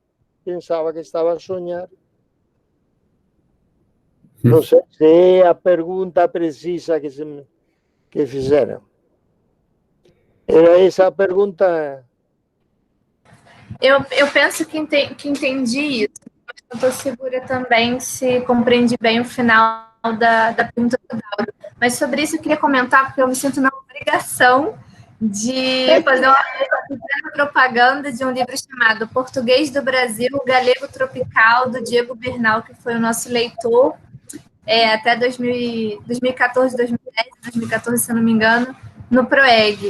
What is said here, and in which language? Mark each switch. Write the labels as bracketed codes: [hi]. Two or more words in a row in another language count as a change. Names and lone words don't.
[gl] Non sei se é a pergunta precisa que fixeron. Era esa a pergunta? [pt] Eu penso que entendi isso, mas não estou segura também se compreendi bem o final da pergunta do Dauro. Mas sobre isso eu queria comentar, porque eu me sinto na obrigação de fazer uma propaganda de um livro chamado Português do Brasil, Galego Tropical, do Diego Bernal, que foi o nosso leitor até 2014, 2010, 2014, se eu não me engano, no PROEG.